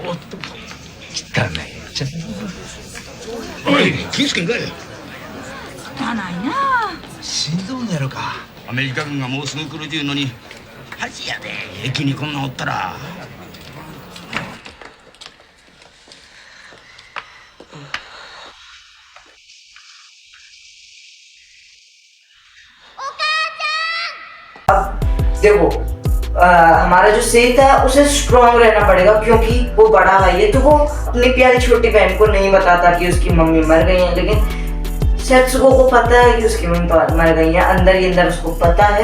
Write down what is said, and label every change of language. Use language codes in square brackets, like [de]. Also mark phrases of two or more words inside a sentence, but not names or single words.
[ja] おい、気ぃつけんかい。汚いなあ。しんどうなるか。アメリカ軍がもうすぐ来るというのに恥やで、駅にこんなんおったら。 [hi] देखो हमारा जो सेठ है उसे स्ट्रॉन्ग रहना पड़ेगा क्योंकि वो बड़ा भाई है, तो वो अपनी प्यारी छोटी बहन को नहीं बताता कि उसकी मम्मी मर गई है, लेकिन सेत्सुको को पता है कि उसकी मम्मी मर गई है, अंदर ही अंदर उसको पता है।